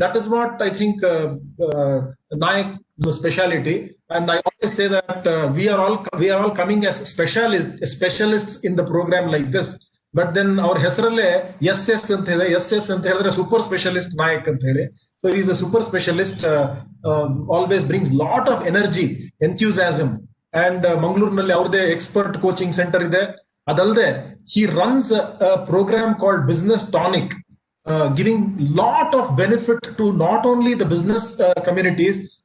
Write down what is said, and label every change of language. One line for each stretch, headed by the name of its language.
English: That is what I think Nayak the speciality. And I always say that we are all coming as specialists in the program like this. But then our
Kannada: ಹೆಸರಲ್ಲೇ SS ಅಂತ ಇದೆ, SS ಅಂತ ಹೇಳಿದ್ರೆ super specialist Nayak ಅಂತ ಹೇಳಿ.
English: So he is a super specialist, always brings lot of energy, enthusiasm.
Kannada: And Mangaluru ಅವ್ರದೇ expert coaching centre ಇದೆ. ಅದಲ್ಲದೆ
English: he runs a program called Business Tonic, giving lot of benefit to not only the business communities.